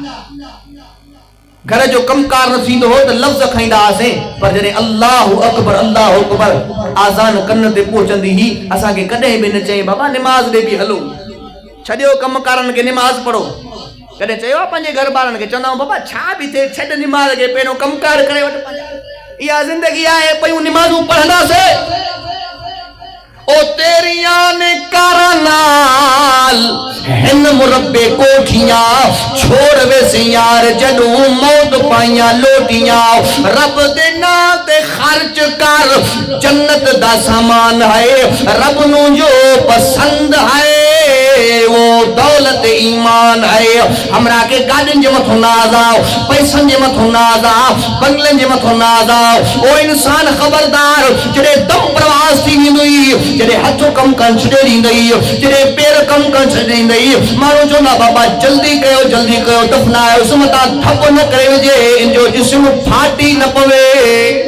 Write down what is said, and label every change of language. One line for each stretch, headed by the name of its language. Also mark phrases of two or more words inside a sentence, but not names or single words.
Sindhi: घर जो कमकार न थींदो हो त लफ़्ज़ खाईंदा हुआसीं, पर जॾहिं
Arabic: الله أكبر
Sindhi: आज़ान कन ते पहुचंदी ही, असांखे कॾहिं बि न चई बाबा निमाज़ ॾे बि हलो, छॾियो कमकारनि खे निमाज़ पढ़ो। कॾहिं चयो आहे पंहिंजे घर वारनि खे? चवंदा बाबा छा बि थिए छॾ निमाज़ खे, पहिरियों कमकार करे वठ। इहा ज़िंदगी आहे, पयूं निमाज़ूं पढ़ंदासीं।
Saraiki: او تیریاں نے کارنال ہن مربعے کوٹھیاں چھوڑ ویسے یار جڈوں موت پائیاں لوٹیاں.
Punjabi: رب دے نام تے خرچ کر، جنت دا سامان ہے، رب نوں جو پسند ہے وہ دولت ایمان ہے.
Sindhi: हमरा के गाड़ियुनि जे मथां नाज़ आओ, पैसनि जे मथां नाज़ आओ, बंगलनि जे मथां नाज़ आओ। ओ इंसान खबरदार, जॾहिं दम प्रवास थी वेंदुई, जॾहिं हथो कम करण छॾे ॾींदई, जॾहिं पेर कम करण छॾे ॾींदई, माण्हू चवंदा बाबा जल्दी कयो दफ़नायो, सुमता धप न करे विझे, इन जो जिस्म फाटी न पवे।